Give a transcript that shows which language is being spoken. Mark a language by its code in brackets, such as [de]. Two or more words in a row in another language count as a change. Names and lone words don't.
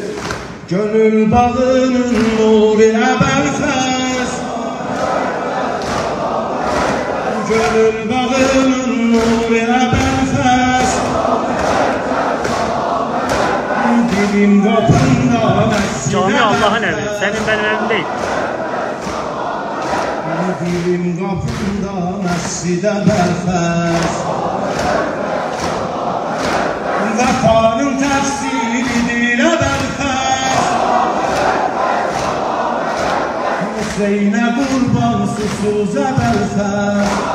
[az] Gönül bağının nuru əbəlfəz, gönül bağının nuru əbəlfəz. Dilim qapında məscidə [tr] Cami Allah'ın evi. Senin benim evim değil. [az] dilim qapında məscidə bəlfəz. Vəfanın təfsiridir əbəlfəz. Hüseynə qurban susuz əbəlfəz.